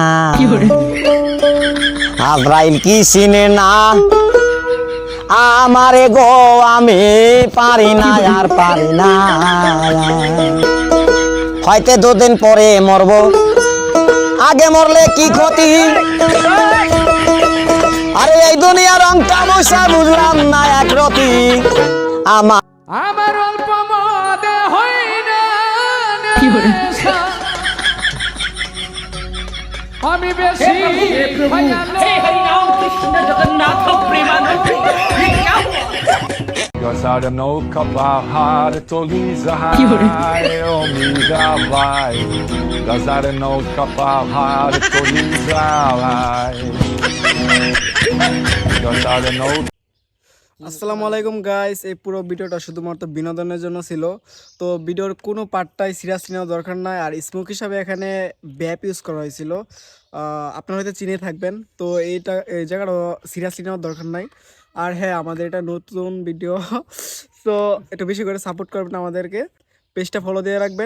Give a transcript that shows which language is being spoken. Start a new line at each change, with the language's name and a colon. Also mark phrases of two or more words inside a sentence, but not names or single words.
Bangla: আব্রাইল কি চিনে না আমারে গো, আমি পারি না আর পারি না, হয়তো দুদিন পরে মরবো, আগে মরলে কি ক্ষতি, আরে এই দুনিয়ার রং তামাশা বুঝলাম না এক রতি, আমার আমার অল্প মদে হয় না নেশা। আমি বেশি Gostar no kapahar tolizahai o midavai. Gostar no kapahar tolizahai. Gostar no
Arabic: السلام عليكم
Bangla: গাইস, এই পুরো ভিডিওটা শুধুমাত্র বিনোদনের জন্য ছিল। তো ভিডিওর কোনো পার্টটাই সিরিয়াস নেওয়ার দরকার নাই। আর স্মোক হিসাবে এখানে
English: vape use
Bangla: করা হয়েছিল, আপনারা হয়তো চিনে থাকবেন। তো এই জায়গাটা সিরিয়াসলি নেওয়ার দরকার নাই। আর হ্যাঁ, আমাদের এটা নতুন ভিডিও, তো একটু বেশি করে সাপোর্ট করবেন আমাদেরকে, পেজটা ফলো দিয়ে রাখবেন।